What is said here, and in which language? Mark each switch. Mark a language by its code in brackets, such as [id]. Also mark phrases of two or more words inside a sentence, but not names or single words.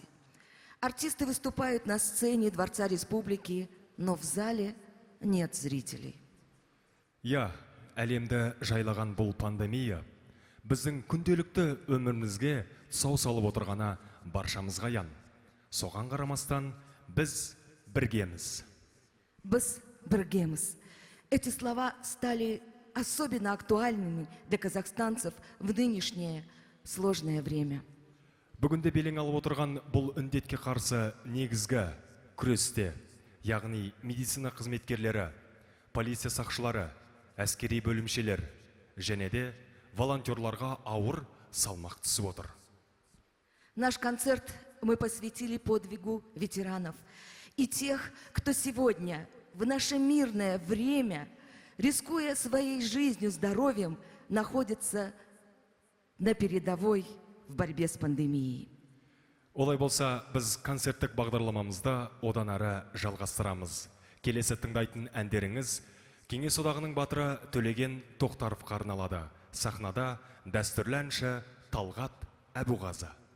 [ru] Артисты выступают на сцене Дворца Республики, но в зале нет зрителей. Я, [kk] әлемді жайлаған бұл пандемия, біздің күнделікті өмірімізге тұсау салып отырғаны баршамызға аян. Соған қарамастан біз біргеміз. Біз біргеміз. [ru] Эти слова стали особенно актуальными для казахстанцев в нынешнее сложное время. [kk] Бүгінде белең алып отырған бұл індетке қарсы негізгі күресте, яғни медицина қызметкерлері, полиция сақшылары, әскери бөлімшелер және де волонтерларға ауыр салмақ түсіп отыр. [ru] Наш концерт мы посвятили подвигу ветеранов и тех, кто сегодня, в наше мирное время, рискуя своей жизнью, здоровьем, находится на передовой в борьбе с пандемией. [kk] Олай болса, біз концерттік бағдарламамызда одан әрі жалғастырамыз. Келесі тыңдайтын әндеріңіз Кеңес одағының батыры Төлеген Тоқтаровқа арналады. Сахнада дәстүрлі әнші Талғат Әбуғазы.